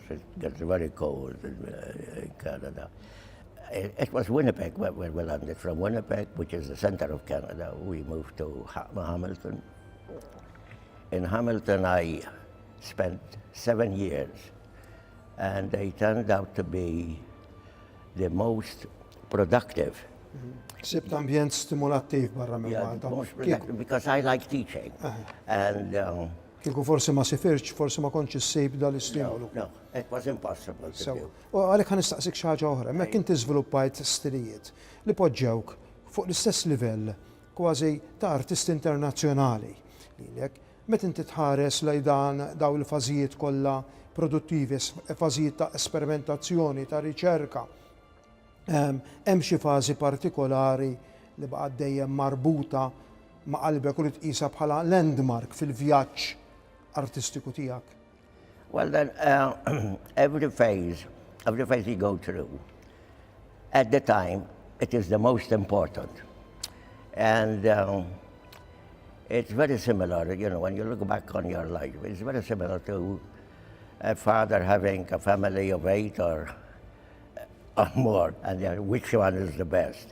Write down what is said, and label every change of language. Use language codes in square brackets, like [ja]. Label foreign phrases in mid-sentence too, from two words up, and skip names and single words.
[en] It gets very cold in Canada. It was Winnipeg where we landed. From Winnipeg, which is the center of Canada, we moved to Hamilton. In Hamilton, I spent 7 years, and they turned out to be the most productive. [mt] Sibt ambjent stimulattiv barra minn Malta. [en] Most productive, because I like teaching. And [mt] kieku forsi ma sifirx, forsi ma kontx issib dal-istimulu. [en] no, it was impossible to do. [mt] U għalhekk ħan nistaqsik xi ħaġa oħra, hemmhekk inti żviluppajt stilijiet li poġġewk fuq l-istess livell kważi ta' artisti internazzjonali lilek. Meta inti tħares lejn dan daw il-fażijiet kollha produttivi, fażijiet ta' esperimentazzjoni, ta' riċerka, hemm xi fażi partikolari li baqgħet dejjem marbuta ma' qalbek u li tqisha bħala landmark fil-vjaġġ artistiku tiegħek? [en] Well, then, every phase you go through, at the time, it is the most important. And it's very similar, you know, when you look back on your life, it's very similar to a father having a family of 8 or more, and which one is the best.